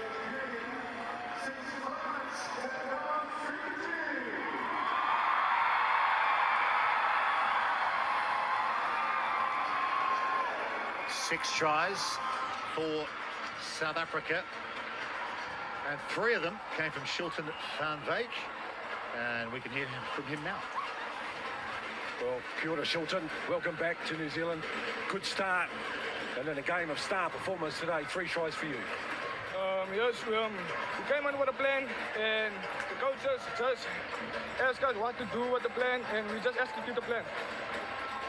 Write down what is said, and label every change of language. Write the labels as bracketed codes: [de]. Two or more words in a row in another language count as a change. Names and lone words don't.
[en] Six tries for South Africa, and 3 of them came from Shilton van Wyk, and we can hear from him now. Well, [mi] kia ora, Shilton. [en] Welcome back to New Zealand. Good start. And in a game of star performance today, 3 tries for you. Yes, we came in with a plan, and the coaches just asked us what to do with the plan, and we just execute the plan.